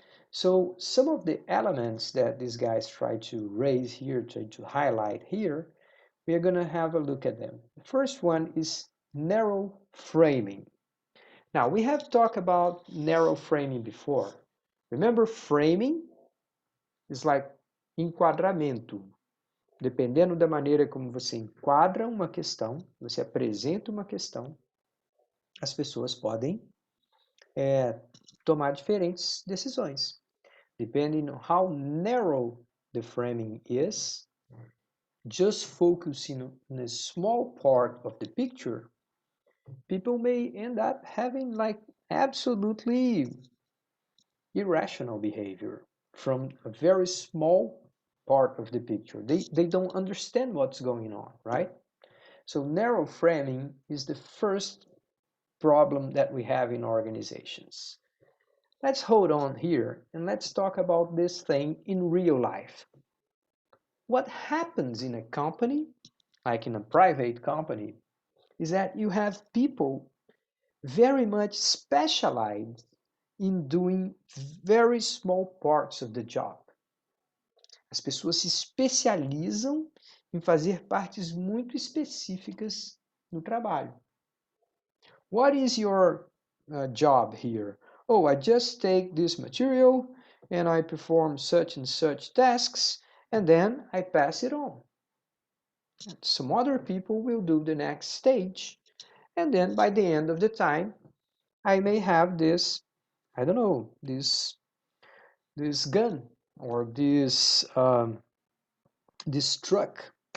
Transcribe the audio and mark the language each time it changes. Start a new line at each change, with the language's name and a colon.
English: So some of the elements that these guys try to raise here, try to highlight here, we are going to have a look at them. The first one is narrow framing. Now, we have talked about narrow framing before. Remember, framing is like enquadramento.
Portuguese: Dependendo da maneira como você enquadra uma questão, você apresenta uma questão, as pessoas podem tomar diferentes decisões.
English: Depending on how narrow the framing is, just focusing on a small part of the picture, people may end up having like absolutely irrational behavior from a very small part of the picture. They don't understand what's going on, right? So narrow framing is the first problem that we have in organizations. Let's hold on here and let's talk about this thing in real life. What happens in a company, like in a private company, is that you have people very much specialized in doing very small parts of the job.
Portuguese: As pessoas se especializam em fazer partes muito específicas no trabalho.
English: What is your job here? Oh, I just take this material and I perform such and such tasks and then I pass it on. Some other people will do the next stage and then by the end of the time I may have this, I don't know, this gun or this truck.